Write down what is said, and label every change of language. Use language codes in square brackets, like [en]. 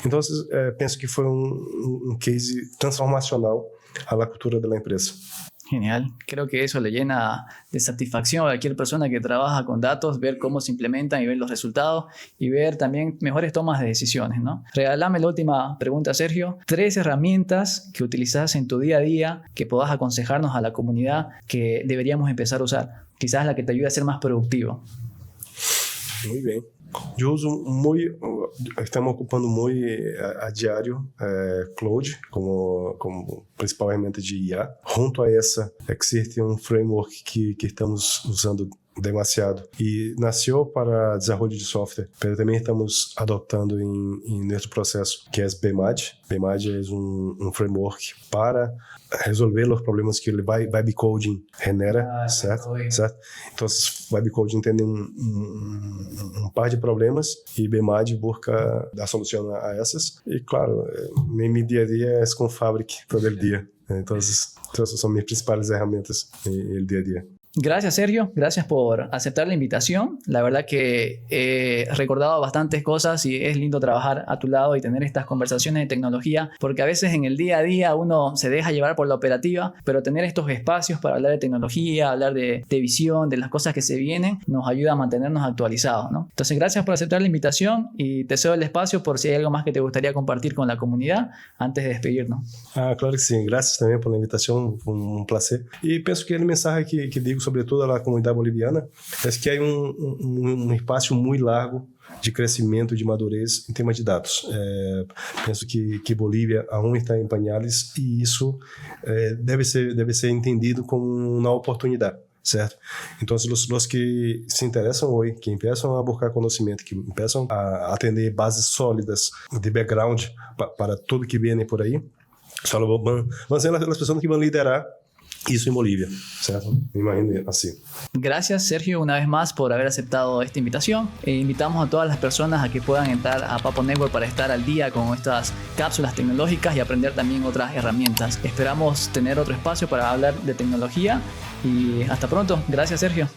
[pt] Então, penso que foi um case transformacional [es] a la cultura de la empresa. Genial. Creo que eso le llena de satisfacción a cualquier persona que trabaja con datos, ver cómo se implementan y ver los resultados y ver también mejores tomas de decisiones, ¿no? Regálame la última pregunta, Sergio. 3 herramientas que utilizas en tu día a día que puedas aconsejarnos a la comunidad que deberíamos empezar a usar. Quizás la que te ayude a ser más productivo. Muy bien. [pt] Eu uso estamos ocupando muito a diário Claude como principal ferramenta de IA. Junto a essa, existe um framework que estamos usando demasiado. E nasceu para desenvolvimento de software, mas também estamos adotando em nosso processo, que é BMAD. BMAD é um framework para resolver os problemas que o Vibe Coding genera, certo? Então, Vibe Coding tem um par de problemas e BMAD busca dar solução a essas. E, claro, meu dia a dia é com Fabric todo dia. Então, essas são minhas principais ferramentas no dia a dia. [es] Gracias, Sergio. Gracias por aceptar la invitación. La verdad que he recordado bastantes cosas y es lindo trabajar a tu lado y tener estas conversaciones de tecnología, porque a veces en el día a día uno se deja llevar por la operativa, pero tener estos espacios para hablar de tecnología, hablar de visión, de las cosas que se vienen, nos ayuda a mantenernos actualizados, ¿no? Entonces, gracias por aceptar la invitación y te cedo el espacio por si hay algo más que te gustaría compartir con la comunidad antes de despedirnos. [pt] Claro que sim. Graças também pela invitação, um prazer. E penso que a mensagem que digo sobre toda a comunidade boliviana é que há um espaço muito largo de crescimento, de madurez em temas de dados. Penso que Bolívia ainda está em pañales e isso deve ser entendido como uma oportunidade. Certo? Então, os que se interessam hoje, que começam a buscar conhecimento, que começam a atender bases sólidas de background para tudo que vem por aí, vão ser as pessoas que vão liderar isso en Bolivia, ¿cierto? [es] Me imagino así. Gracias, Sergio, una vez más por haber aceptado esta invitación. Invitamos a todas las personas a que puedan entrar a Papo Network para estar al día con estas cápsulas tecnológicas y aprender también otras herramientas. Esperamos tener otro espacio para hablar de tecnología y hasta pronto. Gracias, Sergio.